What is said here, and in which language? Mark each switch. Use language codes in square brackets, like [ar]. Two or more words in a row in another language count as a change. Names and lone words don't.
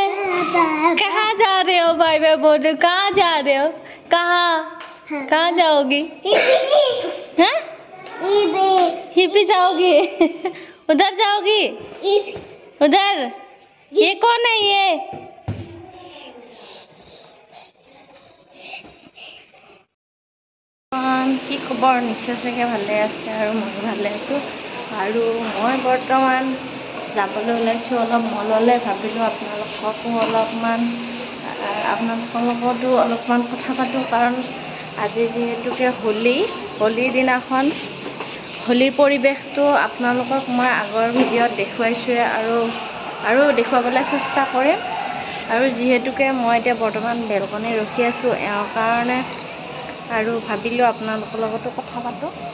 [hi] कहाँ जा रहे हो बाय बाय बोल रहे हो कहाँ जा रहे हो कहाँ जाओगी हाँ हिपी जाओगी उधर जाओगी उधर ये कौन है ये [as] কি খবৰ নিশ্চয় চাগে ভালে আছে আৰু মই ভালে আছোঁ আৰু মই বৰ্তমান যাবলৈ ওলাইছোঁ অলপ মললৈ ভাবিলোঁ আপোনালোককো অলপমান আপোনালোকৰ লগতো অলপমান কথা পাতোঁ কাৰণ আজি যিহেতুকে হোলীৰ দিনাখন হোলীৰ পৰিৱেশটো আপোনালোকক মই আগৰ ভিডিঅ'ত দেখুৱাইছোঁৱে আৰু দেখুৱাবলৈ চেষ্টা কৰিম আৰু যিহেতুকে মই এতিয়া বৰ্তমান বেলকনি ৰখি আছোঁ এওঁৰ কাৰণে আৰু ভাবিলোঁ আপোনালোকৰ লগতো কথা পাতোঁ